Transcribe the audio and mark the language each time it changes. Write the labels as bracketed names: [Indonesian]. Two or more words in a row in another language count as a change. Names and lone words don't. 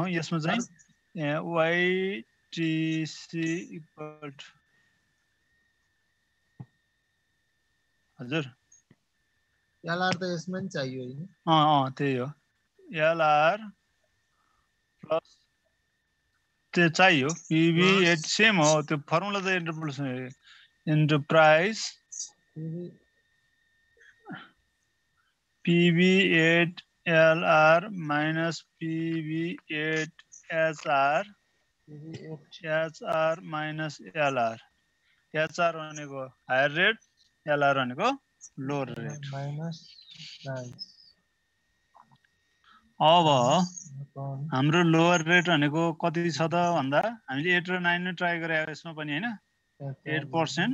[Nepali] यसमा चाहिँ [English] YTC equal to, [Nepali] हजुर LR त यसमा नि चाहियो हैन? त्यही हो, [English] LR plus [Nepali] त्यो चाहियो। PV8 सेम हो, त्यो फर्मुला त [English] interpolation into price PV8 LR minus PV8 HR minus LR. [Nepali] HR भनेको [English] higher rate, [Nepali] LR भनेको [English] lower rate. [Nepali] अब हाम्रो [English] lower rate [Nepali] भनेको कति छ त भन्दा हामीले 8 र 9 नै ट्राई गरे यसमा पनि हैन, 8%।